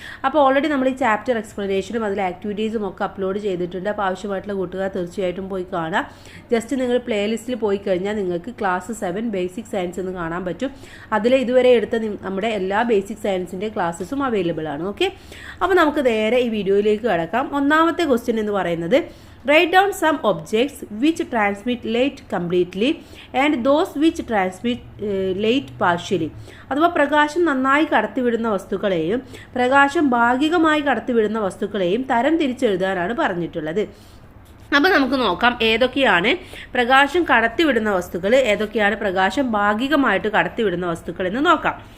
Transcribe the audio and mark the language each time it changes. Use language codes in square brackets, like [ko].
[ml] അപ്പോൾ ഓൾറെഡി നമ്മൾ ഈ ചാപ്റ്റർ എക്സ്പ്ലനേഷനും അതിലെ ആക്ടിവിറ്റീസും ഒക്കെ അപ്ലോഡ് ചെയ്തിട്ടുണ്ട്. അപ്പോൾ ആവശ്യമായിട്ടുള്ള കൂട്ടുകാർ തീർച്ചയായിട്ടും പോയി കാണാം. ജസ്റ്റ് നിങ്ങൾ പ്ലേലിസ്റ്റിൽ പോയി കഴിഞ്ഞാൽ നിങ്ങൾക്ക് ക്ലാസ് 7 ബേസിക് സയൻസ് എന്ന് കാണാൻ പറ്റും. അതിൽ ഇതുവരെ എടുത്ത നമ്മുടെ എല്ലാ ബേസിക് സയൻസിൻ്റെ ക്ലാസ്സസും അവൈലബിൾ ആണ്. ഓക്കെ, അപ്പോൾ നമുക്ക് നേരെ ഈ വീഡിയോയിലേക്ക് കടക്കാം. ഒന്നാമത്തെ ക്വസ്റ്റ്യൻ എന്ന് പറയുന്നത് [en] write down some objects which transmit light completely and those which transmit light partially. [ml] അഥവാ പ്രകാശം നന്നായി കടത്തിവിടുന്ന വസ്തുക്കളെയും പ്രകാശം ഭാഗികമായി കടത്തിവിടുന്ന വസ്തുക്കളെയും തരം തിരിച്ചെഴുതാനാണ് പറഞ്ഞിട്ടുള്ളത്. അപ്പോൾ നമുക്ക് നോക്കാം ഏതൊക്കെയാണ് പ്രകാശം കടത്തിവിടുന്ന വസ്തുക്കൾ, ഏതൊക്കെയാണ് പ്രകാശം ഭാഗികമായിട്ട് കടത്തിവിടുന്ന വസ്തുക്കൾ എന്ന് നോക്കാം.